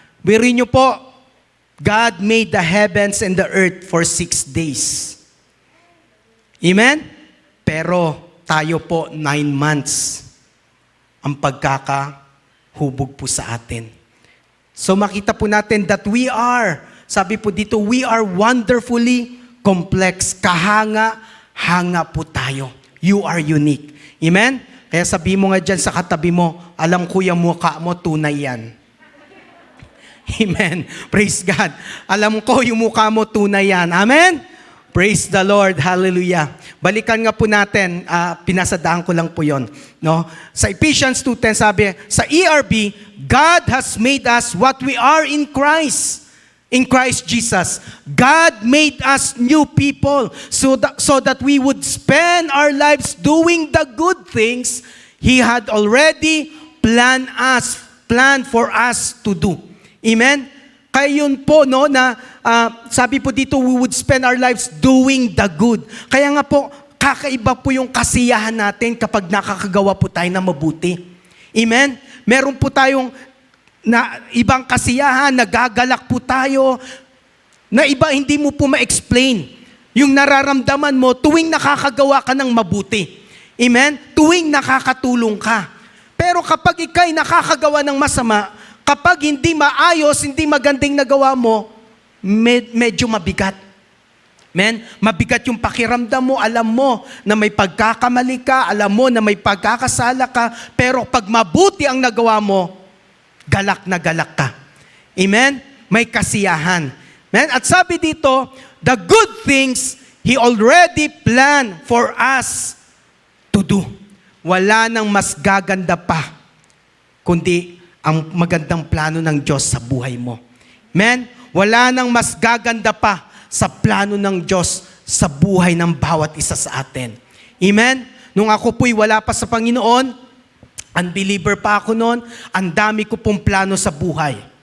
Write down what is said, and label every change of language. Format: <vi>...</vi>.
<tl>Birin nyo po,</tl> <en>God made the heavens and the earth for 6 days. Amen?</en> <tl>Pero tayo po 9 months ang pagkakahubog po sa atin.</tl> <en>So</en> <tl>makita po natin</tl> <en>that we are,</en> <tl>sabi po dito,</tl> <en>we are wonderfully complex.</en> <tl>Kahanga-hanga po tayo.</tl> <en>You are unique.</en> <tl>Amen? Kaya sabi mo nga dyan sa katabi mo, alam ko yung mukha mo, tunay yan. Amen.</tl> <en>Praise God.</en> <tl>Alam ko yung mukha mo, tunay yan. Amen?</tl> <en>Praise the Lord.</en> <tl>Hallelujah. Balikan nga po natin. Pinasadaan ko lang po yon. No?</tl> <en>Sa Ephesians 2:10</en> <tl>sabi,</tl> <en>sa ERB, God has made us what we are in Christ. In Christ Jesus. God made us new people so that we would spend our lives doing the good things He had already planned for us to do. Amen?</en> <tl>Kaya yun po, no, na sabi po dito,</tl> <en>we would spend our lives doing the good.</en> <tl>Kaya nga po, kakaiba po yung kasiyahan natin kapag nakakagawa po tayo ng mabuti. Amen? Meron po tayong ibang kasiyahan, nagagalak po tayo, na iba hindi mo po ma-explain. Yung nararamdaman mo tuwing nakakagawa ka ng mabuti. Amen? Tuwing nakakatulong ka. Pero kapag ikay nakakagawa ng masama, kapag hindi maayos, hindi magandang nagawa mo, medyo mabigat. Amen? Mabigat yung pakiramdam mo, alam mo na may pagkakamali ka, alam mo na may pagkakasala ka, pero pag mabuti ang nagawa mo, galak na galak ka. Amen? May kasiyahan. Amen? At sabi dito,</tl> <en>the good things He already planned for us to do.</en> <tl>Wala nang mas gaganda pa, kundi ang magandang plano ng Diyos sa buhay mo. Amen? Wala nang mas gaganda pa sa plano ng Diyos sa buhay ng bawat isa sa atin. Amen? Nung ako po'y wala pa sa Panginoon, unbeliever pa ako noon, ang dami ko pong plano sa buhay.</tl>